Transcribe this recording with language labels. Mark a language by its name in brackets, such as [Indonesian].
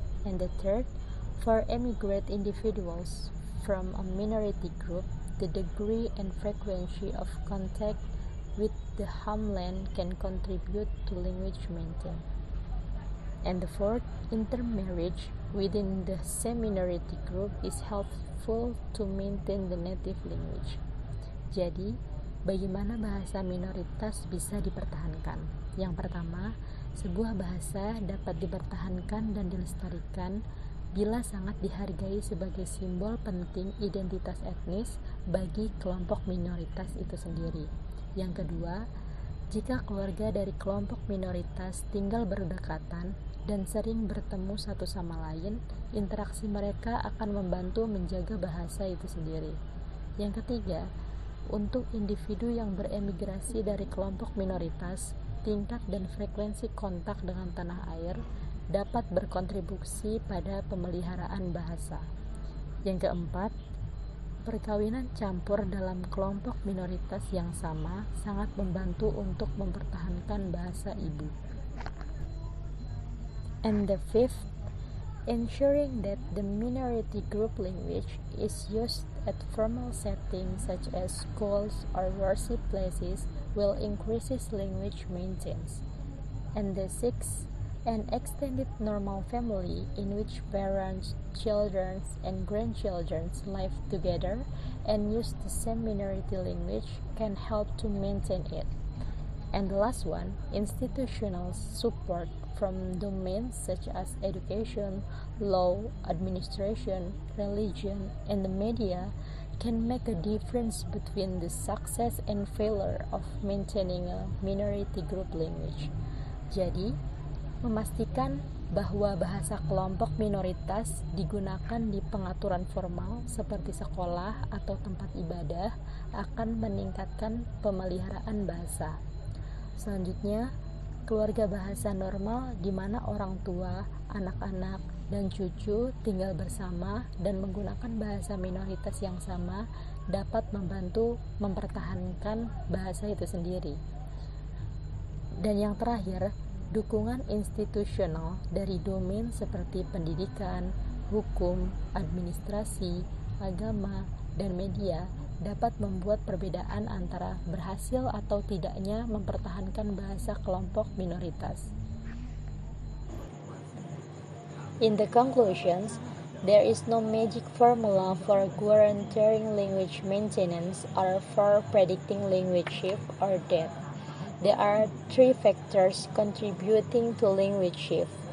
[English] And the third, for immigrant individuals from a minority group, the degree and frequency of contact with the homeland can contribute to language maintenance. And the fourth, intermarriage within the same minority group is helpful to maintain the native language. [Indonesian] Jadi, bagaimana bahasa minoritas bisa dipertahankan? Yang pertama, sebuah bahasa dapat dipertahankan dan dilestarikan bila sangat dihargai sebagai simbol penting identitas etnis bagi kelompok minoritas itu sendiri. Yang kedua, jika keluarga dari kelompok minoritas tinggal berdekatan dan sering bertemu satu sama lain, interaksi mereka akan membantu menjaga bahasa itu sendiri. Yang ketiga, untuk individu yang beremigrasi dari kelompok minoritas, tingkat dan frekuensi kontak dengan tanah air dapat berkontribusi pada pemeliharaan bahasa. Yang keempat, perkawinan campur dalam kelompok minoritas yang sama sangat membantu untuk mempertahankan bahasa ibu. [English] And the fifth, ensuring that the minority group language is used at formal settings such as schools or worship places will increase language maintenance. And the sixth, an extended normal family in which parents, children, and grandchildren live together and use the same minority language can help to maintain it. And the last one, institutional support from domains such as education, law, administration, religion, and the media can make a difference between the success and failure of maintaining a minority group language. [Indonesian] Jadi, memastikan bahwa bahasa kelompok minoritas digunakan di pengaturan formal seperti sekolah atau tempat ibadah akan meningkatkan pemeliharaan bahasa. Selanjutnya, keluarga bahasa normal di mana orang tua, anak-anak, dan cucu tinggal bersama dan menggunakan bahasa minoritas yang sama dapat membantu mempertahankan bahasa itu sendiri. Dan yang terakhir, dukungan institusional dari domain seperti pendidikan, hukum, administrasi, agama, dan media dapat membuat perbedaan antara berhasil atau tidaknya mempertahankan bahasa kelompok minoritas. [English] In the conclusions, there is no magic formula for guaranteeing language maintenance or for predicting language shift or death. There are three factors contributing to language shift.